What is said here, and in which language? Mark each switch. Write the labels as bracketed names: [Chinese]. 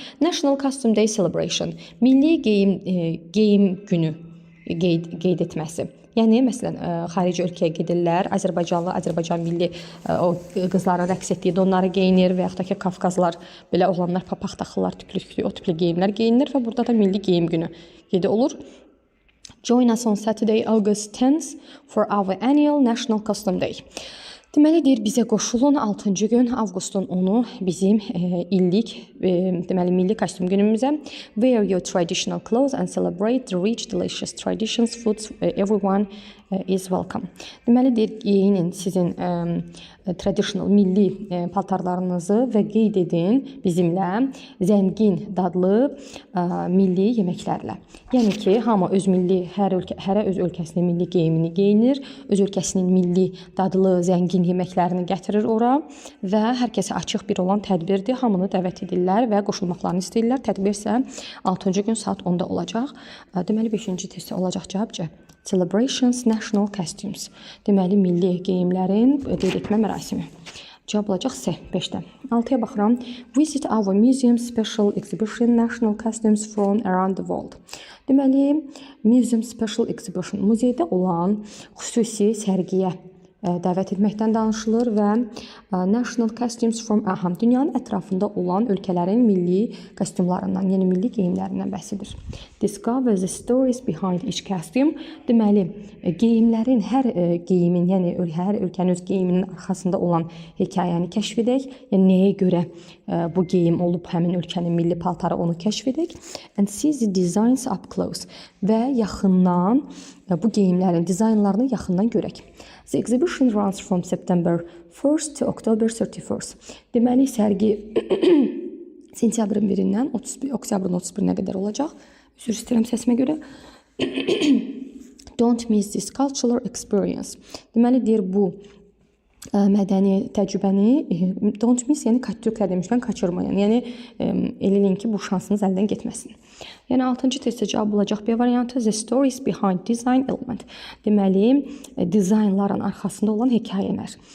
[English] National Costume Day Celebration. [Azerbaijani] Milli geyim günü qeyd etməsi. Yəni məsələn xarici ölkəyə gedirlər, Azərbaycan milli o qızların rəqs etdiyi donları geyinir və yaxud da ki Qafqazlar belə oğlanlar papaq taxırlar, tüklü o tipli geyimlər geyinir və burada da milli geyim günü qeyd olur. [English] Join us on Saturday, August 10th for our annual National Costume Day. [Azerbaijani] Deməli deyir bizə qoşulun 6-cı gün avqustun 10-u bizim illik deməli milli kostyum günümüzə. [English] Wear your traditional clothes and celebrate the rich delicious traditions foods everyone is welcome. [Azerbaijani] Deməli deyir geyinin sizin traditional milli paltarlarınızı və qeyd edin bizimlə zəngin dadlı milli yeməklərlə. Yəni ki, hamı öz milli hərə öz ölkəsinin milli geyimini geyinir, öz ölkəsinin milli dadlı zəngin yeməklərini gətirir ora və hər kəsə açıq bir olan tədbirdir. Hamını dəvət edirlər və qoşulmaqlarını istəyirlər. Tədbir isə 6-cı gün saat 10-da olacaq. Deməli 5-ci testdə olacaq cavabca. [English] Celebrations National Costumes. [Azerbaijani] Deməli milli geyimlərin qeyd etmə mərasimi. Cavab olacaq C 5-dən. 6-ya baxıram. [English] Visit our museum special exhibition National Costumes from around the world. [Azerbaijani] Deməli [English] museum special exhibition [Azerbaijani] muzeydə olan xüsusi sərgiyə dəvət etməkdən danışılır və [English] National Costumes from [Azerbaijani] dünyanın ətrafında olan ölkələrin milli kostyumlarından, yəni milli geyimlərindən bəhs edir. [English] Discover the stories behind each costume. [Azerbaijani] Deməli, geyimlərin, hər geyimin, yəni hər ölkənin öz geyiminin arxasında olan hekayəni kəşf edək. Yəni nəyə görə bu geyim olub həmin ölkənin milli paltarı onu kəşf edək. [English] And see the designs up close. [Azerbaijani] Və yaxından bu geyimlərin dizaynlarını yaxından görək. [English] The exhibition runs from September 1st to October 31st. [Azerbaijani] Deməli, sərgi sentyabrın 1-dən oktyabrın 31-nə qədər olacaq. Üzr istəyirəm səsimə görə. [English] Don't miss this cultural experience. [Azerbaijani] Deməli, deyir bu mədəni təcrübəni [English] don't miss, [Azerbaijani] yəni kaçırıq demişkən kaçırmayın. Yəni eləyin ki, bu şansınız əldən getməsin. Yəni 6-cı testdə cavab olacaq B variantı. [English] The stories behind design element. [Azerbaijani] Deməli, dizaynların arxasında olan hekayələr.